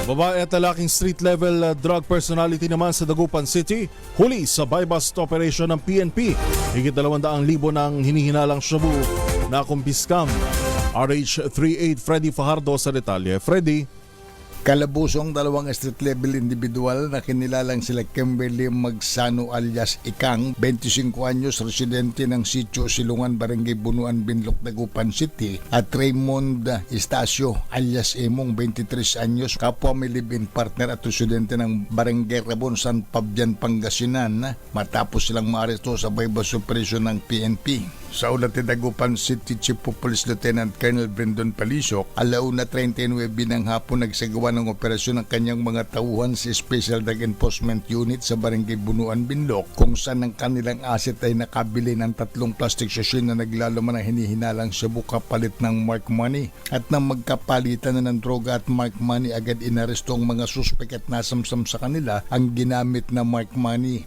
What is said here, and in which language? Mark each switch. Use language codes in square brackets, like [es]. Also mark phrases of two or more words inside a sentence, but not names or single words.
[tl] Babae at lalaking [en] street-level drug personality [tl] naman sa Dagupan City, huli sa [en] buy-bust operation [tl] ng PNP. Higit 200,000 ng hinihinalang shabu na kumpiskam. RH38 Freddy Fajardo sa detalye. Freddy. Kalabusong dalawang [en] street-level individual [tl] na kinilalang sila Kimberly Magsano alias Ikang, 25 anyos, residente ng Sitio Silungan, Barangay Bunuan, Binloc, Dagupan City, at Raymond Estacio alias Emong, 23 anyos, kapwa may [en] live-in partner [tl] at residente ng Barangay Rabon, San Fabian, Pangasinan, matapos silang maaresto sa [en] buy-bust operation [tl] ng PNP. Sa ulat ni Dagupan City Chief of Police Lieutenant Colonel Brendon Palisok, 1:39 ng hapon nagsagawa ng operasyon ng kanyang mga tauhan sa Special Drug Enforcement Unit sa Barangay Bunuan, Binloc, kung saan ang kanilang asset ay nakabili ng 3 [en] plastic sachet [tl] na naglalaman ng hinihinalang shabu kapalit ng [en] mark money. [tl] At nang magkapalitan na ng droga at [en] mark money, [tl] agad inaresto ang mga suspek at nasamsam sa kanila ang ginamit na [en] mark money.